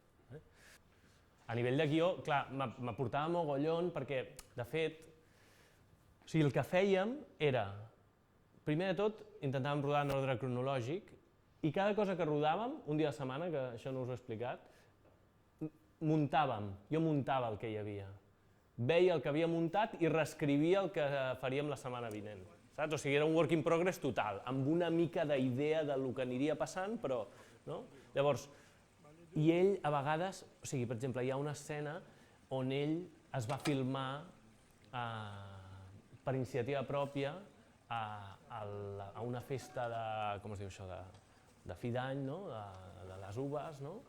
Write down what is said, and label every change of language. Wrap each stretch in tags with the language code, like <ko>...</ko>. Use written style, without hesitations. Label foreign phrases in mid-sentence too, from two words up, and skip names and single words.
<ca>A nivell de guió, clar, m'aportava mogollon perquè, de fet, el que fèiem era, primer de tot, intentàvem rodar en ordre cronològic i cada cosa que rodàvem, un dia a la setmana, que això no us ho he explicat, jo muntava el que hi havia. Veia el que havia muntat i reescrivia el que faríem la setmana vinent. Saps? O sigui, era un</ca> <en>work in progress</en> <ca>total, amb una mica d'idea del que aniria passant, però... Llavors, i ell, a vegades, o sigui, per exemple, hi ha una escena on ell es va filmar per iniciativa pròpia a una festa de, com es diu això, de fi d'any, de les uves,</ca>